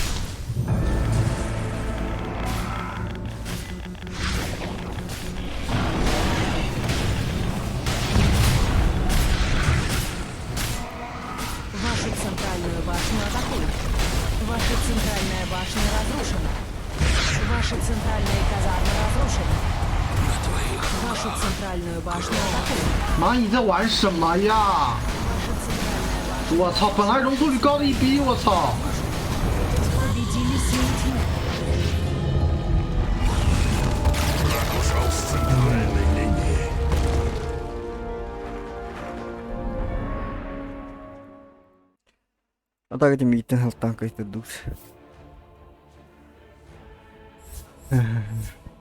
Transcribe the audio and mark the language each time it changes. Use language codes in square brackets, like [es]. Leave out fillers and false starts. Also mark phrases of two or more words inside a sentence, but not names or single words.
[ru] Вашу центральную башню атакуют. Ваша центральная башня разрушена. Ваши центральные казармы разрушены. Вашу центральную башню атакуют. [zh] 蚂蚁在玩什么呀？我操！本来容错率高的一逼，我操！ [ru] Победили силы тьмы. Враг ушел с центральной линии. Атака митинг танка это душ.